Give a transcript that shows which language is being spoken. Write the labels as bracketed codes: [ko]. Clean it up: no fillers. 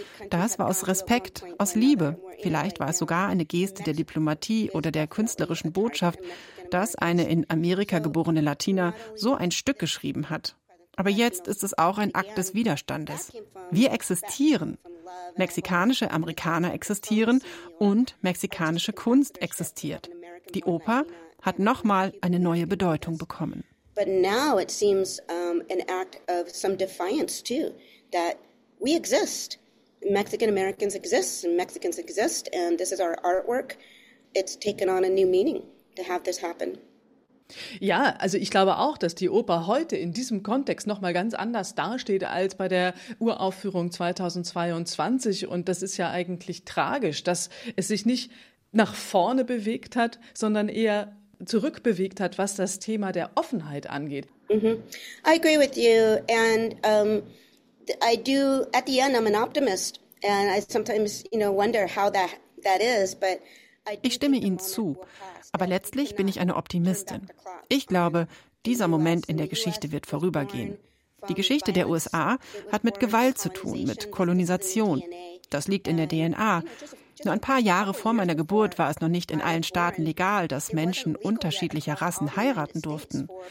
[de] Das war aus Respekt, aus Liebe. Vielleicht war es sogar eine Geste der Diplomatie oder der künstlerischen Botschaft, dass eine in Amerika geborene Latina so ein Stück geschrieben hat. Aber jetzt ist es auch ein Akt des Widerstandes. Wir existieren. Mexikanische Amerikaner existieren und mexikanische Kunst existiert. Die Oper hat nochmal eine neue Bedeutung bekommen. [en] But now it seems an act of some defiance too, that we exist. Mexican Americans exist and Mexicans exist and this is our artwork. It's taken on a new meaning to have this happen. [de] Ja, also ich glaube auch, dass die Oper heute in diesem Kontext nochmal ganz anders dasteht als bei der Uraufführung 2022. Und das ist ja eigentlich tragisch, dass es sich nicht nach vorne bewegt hat, sondern eher zurückbewegt hat, was das Thema der Offenheit angeht. [en] Mm-hmm. I agree with you. And I do, at the end, I'm an optimist. And I sometimes, you know, wonder how that is. But [de] ich stimme Ihnen zu. Aber letztlich bin ich eine Optimistin. Ich glaube, dieser Moment in der Geschichte wird vorübergehen. Die Geschichte der USA hat mit Gewalt zu tun, mit Kolonisation. Das liegt in der DNA. Nur ein paar Jahre vor meiner Geburt war es noch nicht in allen Staaten legal, dass Menschen unterschiedlicher Rassen heiraten durften.